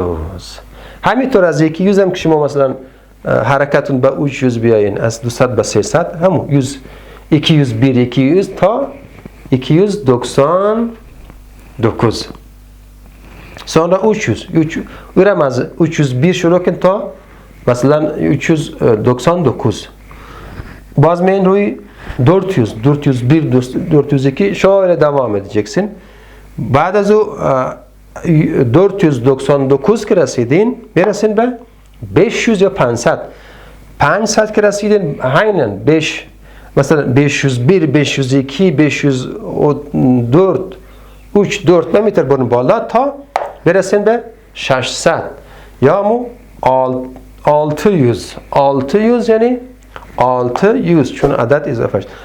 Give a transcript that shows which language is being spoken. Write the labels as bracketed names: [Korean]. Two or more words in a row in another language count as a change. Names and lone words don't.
[Persian] همینطور از 200 هم که شما مثلا حرکتون به 300 بیاین از 200 به 300 همون 201 200 تا 299 sonra 300 اونم از 301 شروع کن تا مثلا 399 باز من روی 400 401 402 [Turkish] şöyle devam edeceksin. [Persian] بعد از او 499 که رسیدین برسین به 500 یا 500 که رسیدین همین 5 مثلا 501 502 504 3 4 نمیتر برون بالا تا برسین به 600 یا مو 600 یعنی 600 چون عدد اضافه شد.